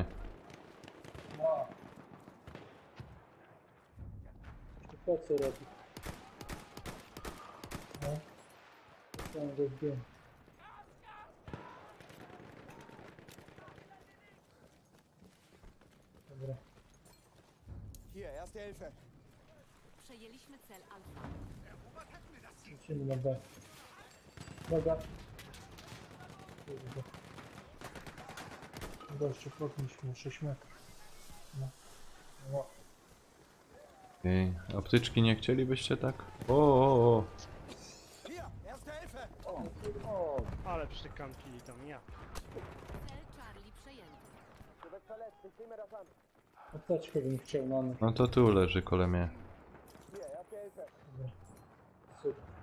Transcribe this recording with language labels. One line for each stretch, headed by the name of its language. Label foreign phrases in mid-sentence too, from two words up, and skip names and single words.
Polish: No. To co robi? No. To tam go wiem. Dobra.
German: Hier, erste Hilfe.
Polish: Przejęliśmy cel Alfa. Lecimy na B. Dobra. Kurde. Gościu, podnieśmy 6 metrów. No. No. Okej. Apteczki nie chcielibyście tak? O.
German: Hier, erste Hilfe.
Polish: O, Ale przykampili tam, ja. Cel Charlie przejęty. Apteczkę bym chciał na mnie. No to tu leży kole mnie. Dobra. Super.